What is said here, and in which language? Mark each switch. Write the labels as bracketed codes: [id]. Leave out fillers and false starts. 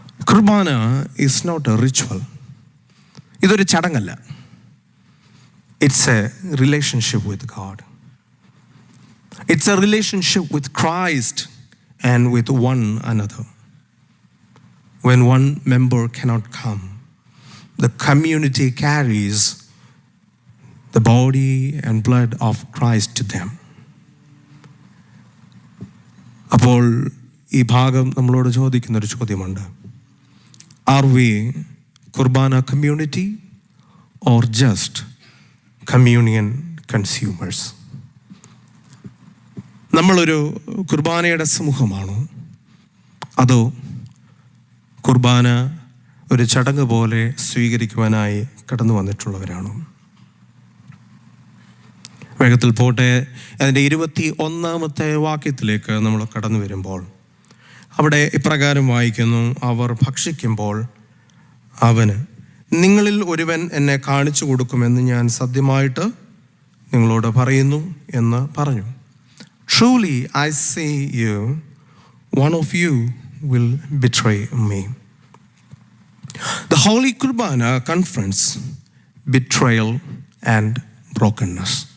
[en] Qurbana is not a ritual. [ml] ഇതൊരു ചടങ്ങല്ല. [en] It's a relationship with God. It's a relationship with Christ and with one another. When one member cannot come, the community carries the body and blood of Christ to them. [ml] അപ്പോൾ ഈ ഭാഗം നമ്മളോട് ചോദിക്കുന്നൊരു ചോദ്യമുണ്ട്. [en] Are we Qurbana community or just communion consumers? [ml] നമ്മളൊരു കുർബാനയുടെ സമൂഹമാണോ, അതോ കുർബാന ഒരു ചടങ്ങ് പോലെ സ്വീകരിക്കുവാനായി കടന്നു വന്നിട്ടുള്ളവരാണോ? വേഗത്തിൽ പോട്ടെ. അതിൻ്റെ 21 വാക്യത്തിലേക്ക് നമ്മൾ കടന്നു വരുമ്പോൾ അവിടെ ഇപ്രകാരം വായിക്കുന്നു: അവർ ഭക്ഷിക്കുമ്പോൾ അവന്, നിങ്ങളിൽ ഒരുവൻ എന്നെ കാണിച്ചു കൊടുക്കുമെന്ന് ഞാൻ സത്യമായിട്ട് നിങ്ങളോട് പറയുന്നു എന്ന് പറഞ്ഞു. [en] Truly I say you, one of you will betray me. The Holy Kurbana confronts betrayal and brokenness.